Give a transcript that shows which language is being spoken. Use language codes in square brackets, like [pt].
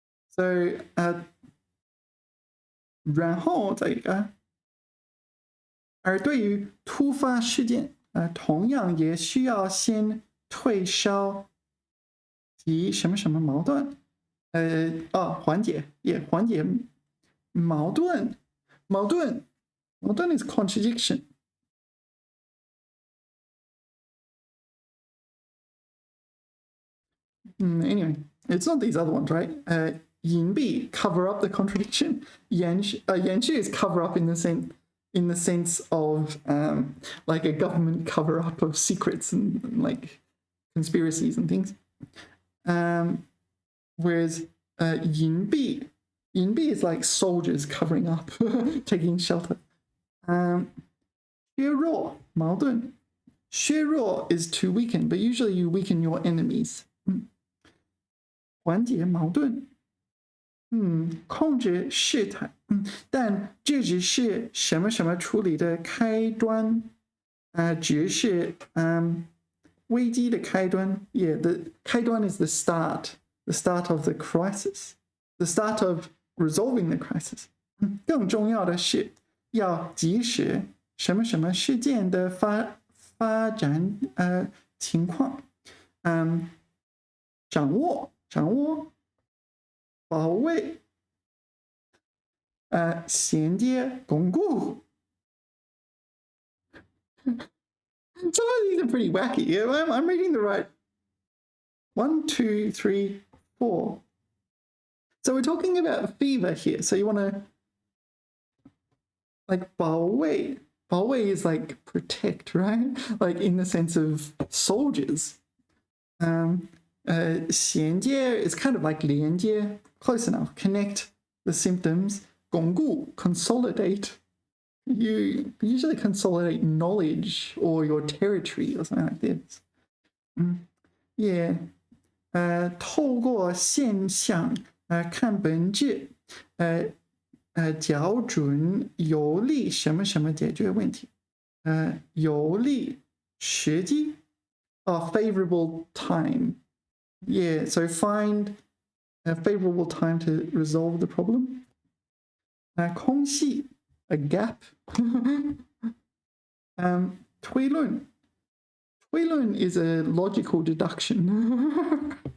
[zh] So 然后再一个，而对于突发事件，同样也需要先退烧及什么什么矛盾。缓解，也缓解矛盾。 [en] 矛盾 is contradiction. Anyway, it's not these other ones, right? 隐蔽 cover up the contradiction. 延续 is cover up in the sense of like a government cover up of secrets and like conspiracies and things. Whereas 隐蔽is like soldiers covering up, taking shelter. 削弱矛盾 削弱 is to weaken, but usually you weaken your enemies. [zh] 缓解矛盾控制事态但这只是什么什么处理的开端只是危机的开端 [en] Yeah, the 开端 is the start of the crisis, the start of resolving the crisis. [zh] 更重要的是要及时什么什么事件的发展情况掌握 [en] 保卫衔接巩固 Some of these are pretty wacky. I'm reading the right 1, 2, 3, 4. So we're talking about fever here. So you want to like 保卫. 保卫 is like protect, right? Like in the sense of soldiers. 衔接 is kind of like 连接, close enough. Connect the symptoms. 巩固 consolidate. You usually consolidate knowledge or your territory or something like this. Yeah. [zh] 透过现象看本质校准有利什么什么解决问题有利时机 [en] favorable time. Yeah, so find a favorable time to resolve the problem. 空隙 a gap. 推论 推论 is a logical deduction.